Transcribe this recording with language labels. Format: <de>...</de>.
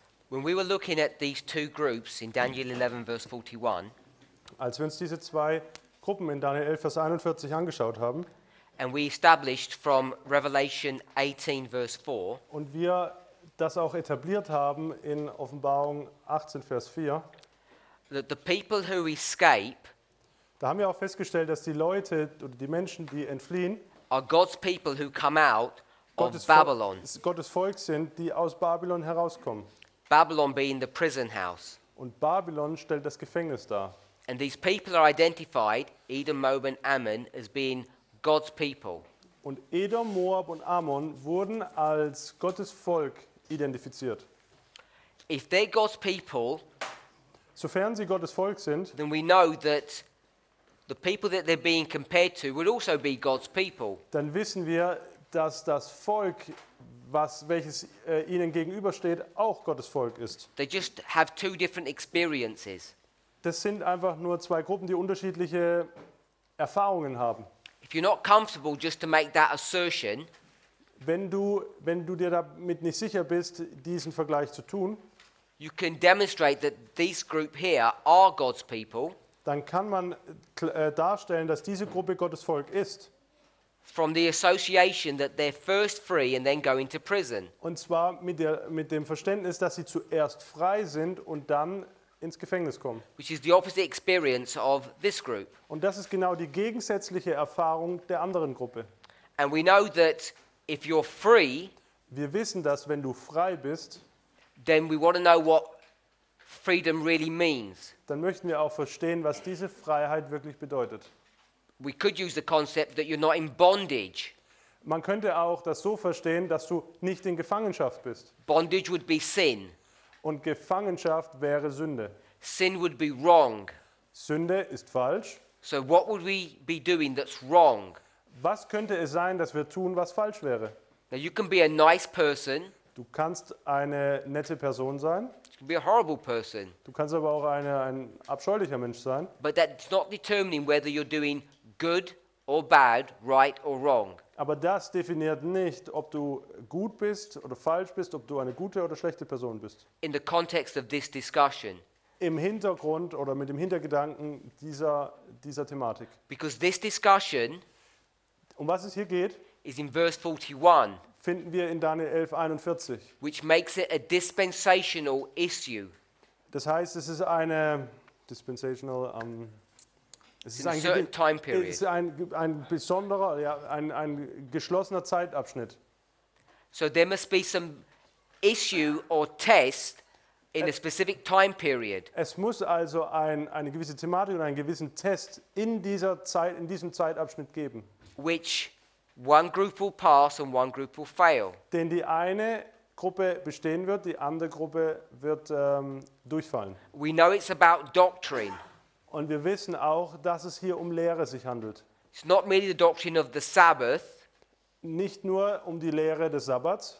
<en>When we were looking at these two groups in Daniel 11, verse 41,</en> <de>Als wir uns diese zwei Gruppen in Daniel 11, Vers 41 angeschaut haben</de> <en>and we established from Revelation 18, verse 4,</en> <de>und wir das auch etabliert haben in Offenbarung 18, Vers 4,</de> <en>that the people who escape</en> <de>da haben wir auch festgestellt, dass die Leute oder die Menschen, die entfliehen,</de> <en>are God's people who come out of</en> <de>Gottes</de> <en>Babylon.</en> <de>Gottes Volk sind, die aus Babylon herauskommen.</de> <en>Babylon being the prison house.</en> <de>Und Babylon stellt das Gefängnis dar.</de> <en>And these people are identified, Edom, Moab, and Ammon, as being God's people.</en> <de>Und Edom, Moab und Ammon wurden als Gottes Volk identifiziert.</de> <en>If they're God's people,</en> <de>Sofern sie Gottes Volk sind,</de> <en>then we know that the people that they're being compared to would also be God's people.</en> <de>dann wissen wir, dass das Volk, welches ihnen gegenübersteht, auch Gottes Volk ist.</de> <en>They just have two different experiences.</en> <de>Das sind einfach nur zwei Gruppen, die unterschiedliche Erfahrungen haben.</de> <en>If you're not comfortable just to make that assertion,</en> <de>Wenn du dir damit nicht sicher bist, diesen Vergleich zu tun,</de> <en>you can demonstrate that this group here are God's people</en> <de>dann kann man darstellen, dass diese Gruppe Gottes Volk ist.</de> <en>from the association that they're first free and then go into prison.</en> <de>Und zwar mit dem Verständnis, dass sie zuerst frei sind und dann ins Gefängnis kommen.</de> <en>Which is the opposite experience of this group.</en> <de>Und das ist genau die gegensätzliche Erfahrung der anderen Gruppe.</de> <en>And we know that if you're free,</en> <de>Wir wissen, dass wenn du frei bist,</de> <en>then we want to know what freedom really means.</en> <de>dann möchten wir auch verstehen, was diese Freiheit wirklich bedeutet.</de> <en>We could use the concept that you're not in bondage.</en> <de>Man könnte auch das so verstehen, dass du nicht in Gefangenschaft bist.</de> <en>Bondage would be sin.</en> <de>Und Gefangenschaft wäre Sünde.</de> <en>Sin would be wrong.</en> <de>Sünde ist falsch.</de> <en>So what would we be doing that's wrong?</en> <de>Was könnte es sein, dass wir tun, was falsch wäre?</de> <en>Now you can be a nice person,</en> <de>Du kannst eine nette Person sein,</de> <en>you can be a horrible person,</en> <de>du kannst aber auch ein abscheulicher Mensch sein.</de> <en>but that's not determining whether you're doing good or bad, right or wrong.</en> <de>Aber das definiert nicht, ob du gut bist oder falsch bist, ob du eine gute oder schlechte Person bist.</de> <en>In the context of this discussion,</en> <de>Im Hintergrund oder mit dem Hintergedanken dieser Thematik.</de> <en>because this discussion</en> <de>Um was es hier geht,</de> <en>is in verse 41,</en> <de>finden wir in Daniel 11,41.</de> <en>which makes it a dispensational issue.</en> <de>Das heißt, es ist eine dispensational, es</de> <en>In a certain time</en> <de>es</de> <en>period.</en> <de>ist ein besonderer, ja, ein geschlossener Zeitabschnitt.</de> <en>So there must be some issue or test in a specific time period.</en> <de>Es muss also eine gewisse Thematik und einen gewissen Test in diesem Zeitabschnitt geben,</de> <en>Which one group will pass and one group will fail.</en> <de>den die eine Gruppe bestehen wird, die andere Gruppe wird durchfallen.</de> <en>We know it's about doctrine.</en> <de>Und wir wissen auch, dass es hier um Lehre sich handelt.</de> <en>It's not merely the doctrine of the Sabbath,</en> <de>Nicht nur um die Lehre des Sabbats,</de>